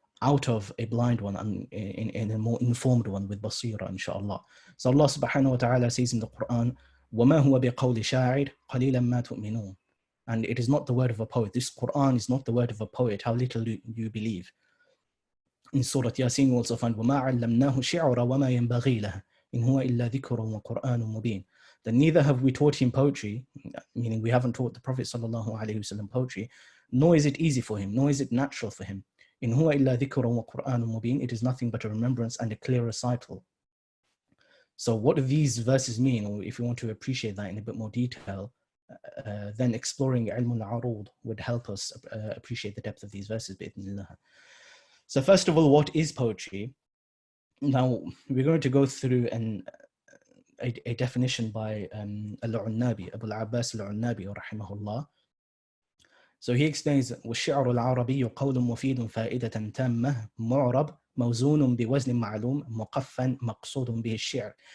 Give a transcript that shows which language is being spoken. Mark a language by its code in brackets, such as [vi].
[en] out of a blind one and in a more informed one with basira, inshallah. So Allah subhanahu wa ta'ala says in the Qur'an, [ar] وَمَا هُوَ بِقَوْلِ شَاعِرٍ قَلِيلًا مَا تُؤْمِنُونَ. [en] And it is not the word of a poet. This Qur'an is not the word of a poet. How little do you believe? In Surah Ya-Sin, you also find [ar] وَمَا عَلَّمْنَاهُ شِعْرًا وَمَا يَنْبَغِي لَهُ إِنْ هُوَ إِلَّا ذِكْرٌ وَقُرْآنٌ مُبِينٌ. [en] That neither have we taught him poetry, meaning we haven't taught the Prophet sallallahu alaihi wasallam poetry, nor is it easy for him, nor is it natural for him. [ar] إِنْ هُوَ إِلَّا ذِكْرٌ وَقُرْآنٌ مُبِينٌ. [en] It is nothing but a remembrance and a clear recital. So what do these verses mean? Or if you want to appreciate that in a bit more detail, then exploring ʿIlm al-ʿArūḍ would help us appreciate the depth of these verses. So first of all, what is poetry? Now, we're going to go through a definition by al-ʿUnnabi, Abu al-Abbas al-ʿUnnabi, rahimahullah. So he explains, [ar] وَالشِّعْرُ الْعَرَبِيُّ قَوْلٌ مُفِيدٌ فَائِدَةً تَامَّةٌ مُعْرَبٌ مَوْزُونٌ بِوَزْنٍ مَعْلُومٍ مُقَفًّى مَقْصُودٌ بِهِ الشِّعْرُ.